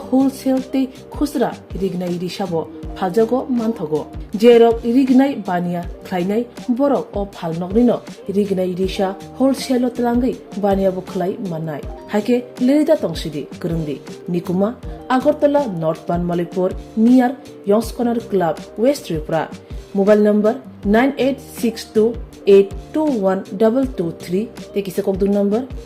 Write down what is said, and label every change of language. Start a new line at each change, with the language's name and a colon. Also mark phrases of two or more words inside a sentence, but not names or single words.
Kok Borok: होलसेल ते खुसरा रिगनाय रिसाबो फालजगो मानथगो जेरक रिगनाय बानिया ख्लायनाय बरक अ फाल नकनिनो रिगनाय रिसा होलसेल तलांगै बानियाबो ख्लाय मानाय हाइके लिरिदा तंसिदि करंदि निकुमा आगरतला नॉर्थ बानमालीपुर नियर यंग्स कॉर्नर क्लब वेस्ट त्रिपुरा
English: mobile number
Kok Borok: 9862821223 ते किसे कोक दूर नंबर